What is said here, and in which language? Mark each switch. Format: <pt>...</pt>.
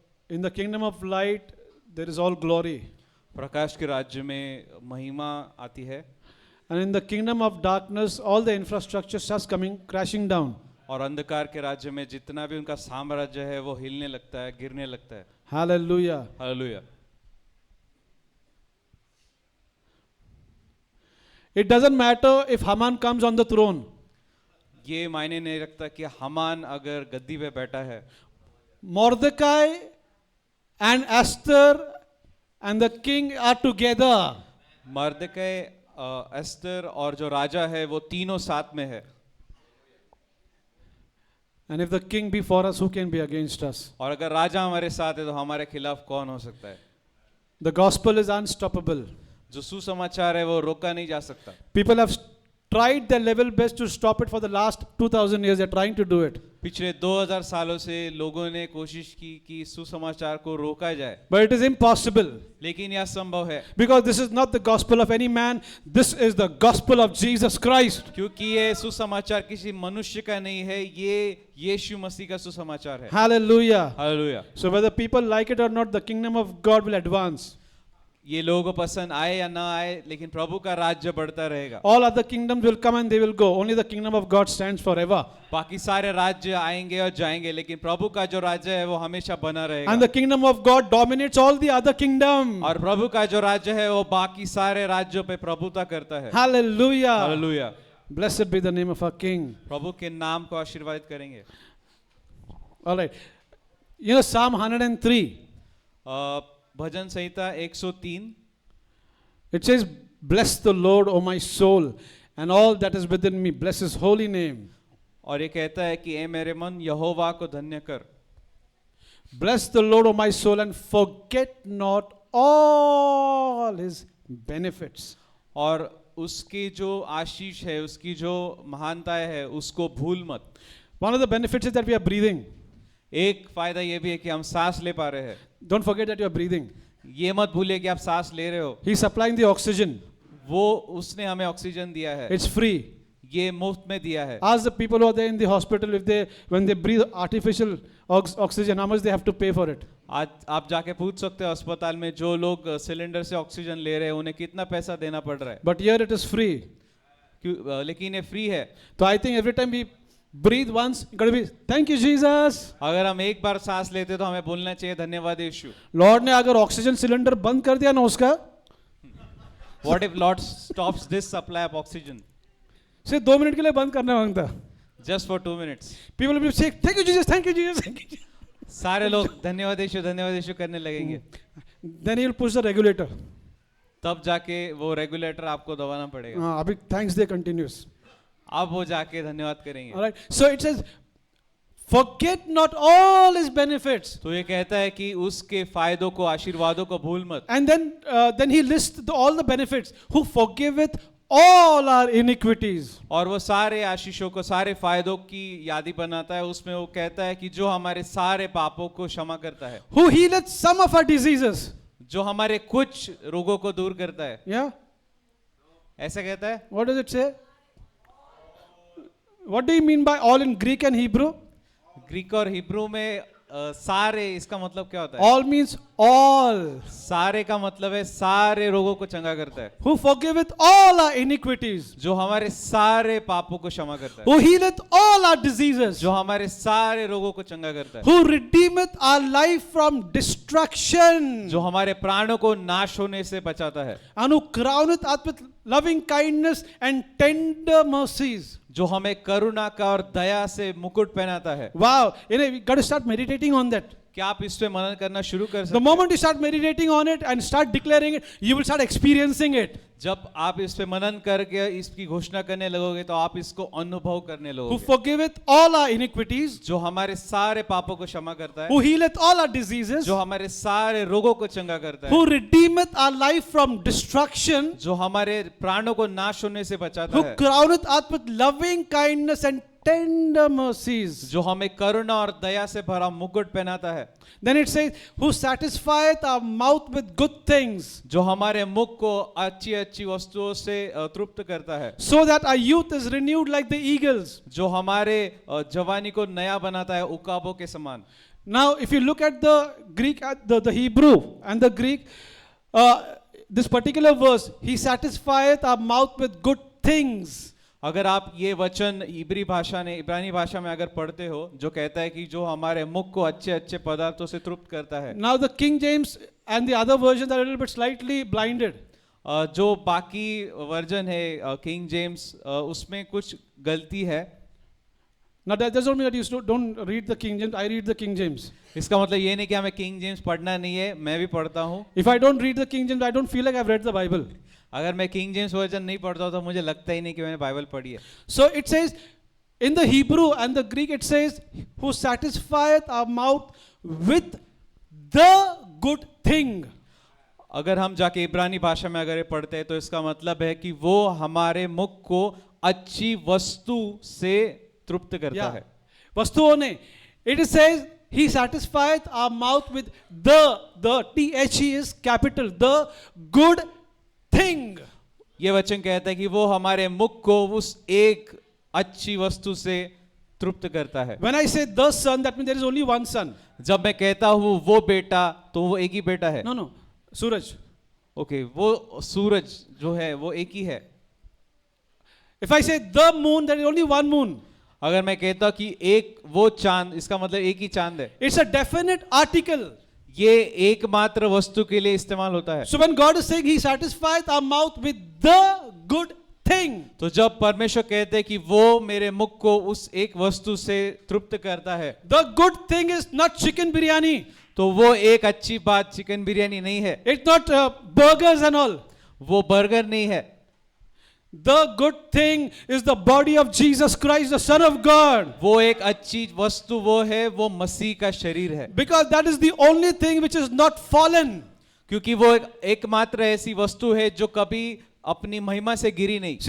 <en>In the kingdom of light, there is all glory.</en> <hi>प्रकाश के राज्य में महिमा आती है.</hi> <en>And in the kingdom of darkness, all the infrastructure starts coming crashing down.</en> <hi>और अंधकार के राज्य में जितना भी उनका साम्राज्य है वो हिलने लगता है, गिरने लगता है.</hi> <en>Hallelujah.</en> <hi>Hallelujah.</hi> <en>It doesn't matter if Haman comes on the throne.</en> <hi>ये मायने नहीं रखता कि हामान अगर गद्दी पे बैठा है.</hi> <en>Mordecai and Esther and the king are together.</en> <hi>मर्दकै, Esther और जो राजा है वो तीनों साथ में है.</hi> <en>And if the king be for us, who can be against us?</en> <hi>और अगर राजा हमारे साथ है तो हमारे खिलाफ कौन हो सकता है.</hi> <en>The gospel is unstoppable.</en> <hi>जो सुसमाचार है वो रोका नहीं जा सकता.</hi> <en>People have tried their level best to stop it for the last 2000 years. They're trying to do it.</en> <hi>पिछले 2000 सालों से लोगों ने कोशिश की कि सुसमाचार को रोका जाए.</hi> <en>But it is impossible.</en> <hi>लेकिन यह संभव है.</hi> <en>Because this is not the gospel of any man. This is the gospel of Jesus Christ.</en> <hi>क्योंकि ये सुसमाचार किसी मनुष्य का नहीं है, ये यीशु मसीह का सुसमाचार है.</hi> <en>Hallelujah.</en> <hi>Hallelujah.</hi> <en>So whether people like it or not, the kingdom of God will advance.</en> <hi>ये लोगों को पसंद आए या ना आए, लेकिन प्रभु का राज्य बढ़ता रहेगा.</hi> <en>All other kingdoms will come and they will go. Only the kingdom of God stands forever.</en> <hi>बाकी सारे राज्य आएंगे और जाएंगे, लेकिन प्रभु का जो राज्य है वो हमेशा बना रहेगा.</hi> <en>And the kingdom of God dominates all the other kingdoms.</en> <hi>और प्रभु का जो राज्य है वो बाकी सारे राज्यों पे प्रभुता करता है.</hi> <en>Hallelujah.</en> <hi>Hallelujah.</hi> <en>Blessed be the name of our King.</en> <hi>प्रभु के नाम को आशीर्वादित करेंगे.</hi> <en>All right. You know Psalm 103.</en> <hi>Bhajan Samhita 103.</hi> <en>It says, "Bless the Lord, O my soul, and all that is within me. Bless His holy name."</en> <hi>और ये कहता है कि ए मेरे मन यहोवा को धन्य कर.</hi> <en>Bless the Lord, O my soul, and forget not all His benefits.</en> <hi>और उसकी जो आशीष है, उसकी जो महानताएं है, उसको भूल मत.</hi> <en>One of the benefits is that we are breathing.</en> <hi>एक फायदा ये भी है कि हम सांस ले पा रहे हैं.</hi> <en>Don't forget that you are breathing.</en> <hi>ये मत भूलिए कि आप सांस ले रहे हो.</hi> <en>He's supplying the oxygen.</en> <hi>वो उसने हमें ऑक्सीजन दिया है.</hi> <en>It's free.</en> <hi>ये मुफ्त में दिया है.</hi> <en>Ask the people who are there in the hospital when they breathe artificial oxygen, how much they have to pay for it.</en> <hi>आज आप जाके पूछ सकते हो अस्पताल में जो लोग सिलेंडर से ऑक्सीजन ले रहे हैं उन्हें कितना पैसा देना पड़ रहा है.</hi> <en>But here it is free.</en> <hi>लेकिन ये फ्री है.</hi> <en>So I think every time we breathe once, got to be thank you Jesus.</en> <hi>अगर हम एक बार सांस लेते तो हमें बोलना चाहिए धन्यवाद यीशु. Lord ने अगर ऑक्सीजन सिलेंडर बंद कर दिया ना उसका,</hi> <en>What if Lord stops this supply of oxygen?</en> <hi>सिर्फ 2 मिनट के लिए बंद करना मांगता.</hi> <en>Just for 2 minutes. People will be saying thank you Jesus, thank you Jesus, thank you Jesus.</en> <hi>सारे लोग धन्यवाद यीशु करने लगेंगे.</hi> <en>Then he will push the regulator.</en> <hi>तब जाके वो रेगुलेटर आपको दबाना पड़ेगा. हाँ, अभी</hi> <en>thanks day continues.</en> <hi>अब वो जाके धन्यवाद करेंगे.</hi> <en>All right. So it says, forget not all His benefits.</en> <hi>तो ये कहता है कि उसके फायदों को, आशीर्वादों को भूल मत.</hi> <en>And then he lists all the benefits. Who forgiveth all our iniquities.</en> <hi>और वो सारे आशीषों को, सारे फायदों की यादी बनाता है. उसमें वो कहता है कि जो हमारे सारे पापों को क्षमा करता है.</hi> <en>Who healeth some of our diseases.</en> <hi>जो हमारे कुछ रोगों को दूर करता है.</hi> <en>Yeah.</en> <hi>ऐसा कहता है.</hi> <en>What does it say? What do you mean by all in Greek and Hebrew?</en> <hi>Greek और हिब्रू में सारे, इसका मतलब क्या होता है?</hi> <en>All means all.</en> <hi>सारे का मतलब है सारे रोगों को चंगा करता है.</hi> <en>Who forgiveth all our iniquities.</en> <hi>जो हमारे सारे पापों को क्षमा करता है.</hi> <en>Who healeth all our diseases.</en> <hi>जो हमारे सारे रोगों को चंगा करता है.</hi> <en>Who redeemeth our life from destruction.</en> <hi>जो हमारे प्राणों को नाश होने से बचाता है.</hi> <en>And who crowneth us with loving kindness and tender mercies.</en> <hi>जो हमें करुणा का और दया से मुकुट पहनाता है.</hi> <en>Wow, we got to start meditating on that.</en> <hi>क्या आप इस पे मनन करना शुरू कर</hi> <en>The</en> <hi>सकते हैं?</hi> <en>moment you start meditating on it and start declaring it, you will start experiencing it.</en> <hi>जब आप इस पे मनन करके इसकी घोषणा करने लगोगे तो आप इसको अनुभव करने</hi> <en>Who</en> <hi>लगोगे।</hi> <en>forgiveth all our iniquities,</en> <hi>जो हमारे सारे पापों को क्षमा करता है,</hi> <en>who healeth all our diseases,</en> <hi>जो हमारे सारे रोगों को चंगा करता है,</hi> <en>who redeemeth our life from destruction,</en> <hi>जो हमारे प्राणों को नाश होने से बचाता</hi> <en>who</en> <hi>है,</hi> <en>crowneth us with loving kindness and tender mercies.</en> <hi>जो हमें करुणा और दया से भरा मुकुट पहनाता है,</hi> <en>Then it says, who satisfieth our mouth with good things,</en> <hi>जो हमारे मुख को अच्छी अच्छी वस्तुओं से तृप्त करता है,</hi> <en>so that our youth is renewed like the eagles.</en> <hi>जो हमारे जवानी को नया बनाता है उकाबों के समान।</hi> <en>Now, if you look at the Greek, the Hebrew and the Greek, this particular verse, he satisfieth our mouth with good things.</en> <hi>अगर आप ये वचन इब्रानी भाषा में अगर पढ़ते हो, जो कहता है कि जो हमारे मुख को अच्छे अच्छे पदार्थों से तृप्त करता है।</hi> <en>Now, the King James and the other versions are a little bit slightly blinded.</en> <hi>जो बाकी वर्जन है किंग जेम्स, उसमें कुछ गलती है।</hi> <en>Now, that doesn't mean that you don't read the King James. I read the King James.</en> <hi>इसका मतलब ये नहीं कि हमें किंग जेम्स पढ़ना नहीं है, मैं भी पढ़ता हूँ।</hi> <en>If I don't read the King James, I don't feel like I've read the Bible.</en> <hi>अगर मैं किंग जेम्स वर्जन नहीं पढ़ता तो मुझे लगता ही नहीं कि मैंने बाइबल पढ़ी है।</hi> <en>So it says, in the Hebrew and the Greek, it says, who satisfieth our mouth with the good thing.</en> <hi>अगर हम जाके इब्रानी भाषा में अगर ये पढ़ते हैं तो इसका मतलब है कि वो हमारे मुख को अच्छी वस्तु से तृप्त करता है। वस्तुओं ने,</hi> <en>it says, he satisfieth our mouth with the T-H-E is capital, the good thing.</en> <hi>ये वचन कहता है कि वो हमारे मुख को उस एक अच्छी वस्तु से तृप्त करता है।</hi> <en>When I say the son, that means there is only one son.</en> <hi>जब मैं कहता हूँ वो बेटा, तो वो एक ही बेटा है। No, सूरज. ओके, वो सूरज जो है वो एक ही है।</hi> <en>If I say the moon, there is only one moon.</en> <hi>अगर मैं कहता हूँ कि एक वो चांद, इसका मतलब एक ही चांद है।</hi> <en>It's a definite article.</en> <hi>ये एकमात्र वस्तु के लिए इस्तेमाल होता है।</hi> <en>So when God is saying he satisfieth our mouth with the good thing,</en> <hi>तो जब परमेश्वर कहते हैं कि वो मेरे मुख को उस एक वस्तु से तृप्त करता है,</hi> <en>the good thing is not chicken biryani.</en> <hi>तो वो एक अच्छी बात चिकन बिरयानी नहीं है,</hi> <en>It's not burgers and all.</en> <hi>वो बर्गर नहीं है।</hi> <en>The good thing is the body of Jesus Christ, the Son of God.</en> <hi>वो एक अच्छी वस्तु वो है, वो मसीह का शरीर है।</hi> <en>Because that is the only thing which is not fallen.</en> <hi>क्योंकि वो एकमात्र ऐसी वस्तु है जो कभी अपनी महिमा से गिरी नहीं।</hi>